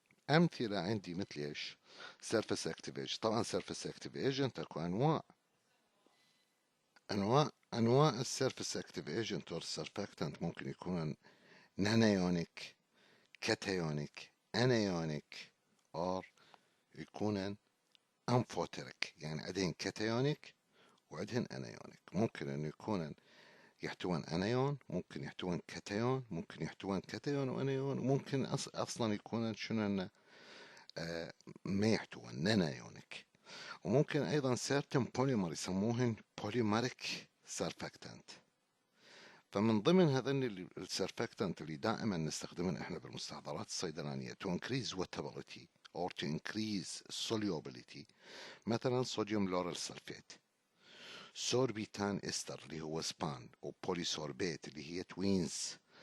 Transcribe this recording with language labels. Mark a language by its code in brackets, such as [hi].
[ar] أمثلة عندي مثل إيش؟ surface active agent. طبعا surface active agent أكو أنواع السيرفيس اكتيف ايجنت or surfactant ممكن يكون نانيونيك، كاتايونيك، انايونيك، or يكون امفوتريك. يعني عندهن كاتايونيك وعندهن انايونيك. ممكن انه يكون يحتوون انايون، ممكن يحتوون كاتايون، ممكن يحتوون كاتايون وانايون، ممكن اصلا يكون شنو ما يحتوون نانايونيك. وممكن ايضا certain polymer يسموهن polymeric surfactant. فمن ضمن هذين السرفاكتنت اللي دائما نستخدمهم احنا بالمستحضرات الصيدلانيه [en] to increase wettability or to increase solubility، [ar] مثلا صوديوم لورال سلفيت، سوربيتان استر اللي هو سبان، وبوليسوربيت اللي هي توينز.